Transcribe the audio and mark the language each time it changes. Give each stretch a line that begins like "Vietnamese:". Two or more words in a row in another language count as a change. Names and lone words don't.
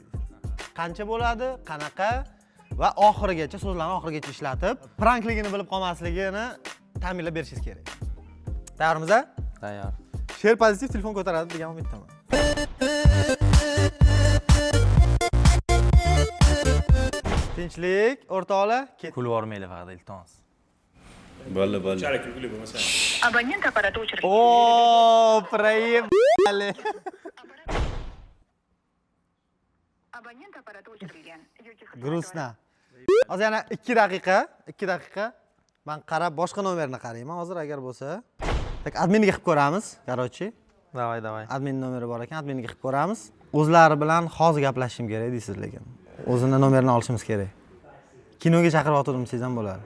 Uzbek: Qancha bo'ladi, qanaqa va oxirigacha so'zlarni oxirigacha ishlatib, prankligini bilib qolmasligini ta'minlab berishingiz kerak. Tayyormiz? Tayyor. Sher pozitiv telefon ko'taradi degan umiddaman. Tinchlik, o'rtoqlar, ket. Kulib yormaylik faqat iltimos. Bo'ldi. Unchalik kulgili bo'lmasa.
Russian: Абонент аппарата очереди. O, проебали. Абонент аппарата o'chirilgan. Грустно.
Uzbek: Hozir yana 2 daqiqa. Men qarab boshqa nomerni qarayman hozir agar bo'lsa. Tak adminiga qilib ko'ramiz, короче. Davay. Admin nomeri bor ekan, adminiga qilib ko'ramiz. O'zlari bilan hozir gaplashishim kerak deysiz lekin. O'zini nomerini olishimiz kerak. Kinoga chaqirib o'tirdim siz ham bo'ladi.